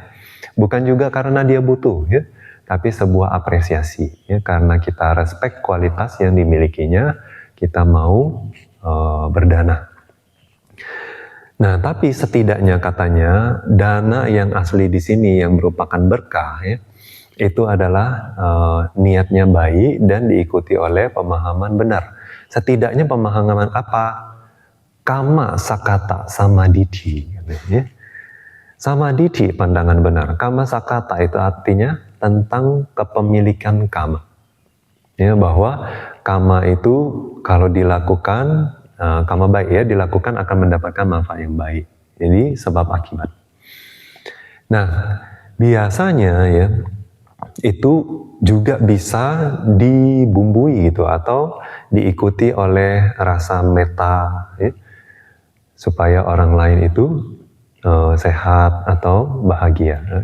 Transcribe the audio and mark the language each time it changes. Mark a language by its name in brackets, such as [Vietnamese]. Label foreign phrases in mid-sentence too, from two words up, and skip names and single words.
[Indonesian] Bukan juga karena dia butuh ya, tapi sebuah apresiasi ya, karena kita respect kualitas yang dimilikinya, kita mau berdana. Nah, tapi setidaknya katanya dana yang asli di sini yang merupakan berkah ya, itu adalah niatnya baik dan diikuti oleh pemahaman benar. Setidaknya pemahaman apa? [Pali] Kama sakata samadhi ya. [Indonesian] Samadhi pandangan benar. [Pali] Kama sakata [Indonesian] itu artinya tentang kepemilikan kama. Ya, bahwa kama itu kalau dilakukan, kama baik ya, dilakukan akan mendapatkan manfaat yang baik. Jadi sebab akibat. Nah, biasanya ya, itu juga bisa dibumbui gitu atau diikuti oleh rasa meta ya, supaya orang lain itu sehat atau bahagia.